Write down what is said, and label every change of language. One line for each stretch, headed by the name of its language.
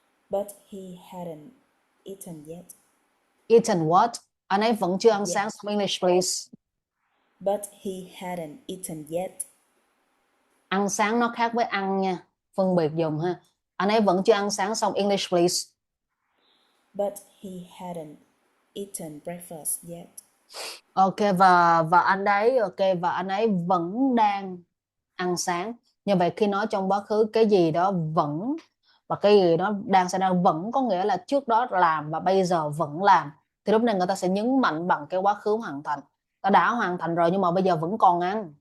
English: But he hadn't eaten yet. Eaten what?
Vietnamese: Anh ấy vẫn chưa ăn sáng xong.
English: English please. But he hadn't eaten yet.
Vietnamese: Ăn sáng nó khác với ăn nha. Phân biệt dùng ha. Anh ấy vẫn chưa ăn sáng xong.
English: English please. But he hadn't eaten breakfast yet.
Vietnamese: Ok, và anh ấy và anh ấy vẫn đang ăn sáng. Như vậy khi nói trong quá khứ cái gì đó vẫn và cái gì đó đang xảy ra, vẫn có nghĩa là trước đó làm và bây giờ vẫn làm. Thì lúc này người ta sẽ nhấn mạnh bằng cái quá khứ hoàn thành. Ta đã hoàn thành rồi nhưng mà bây giờ vẫn còn ăn.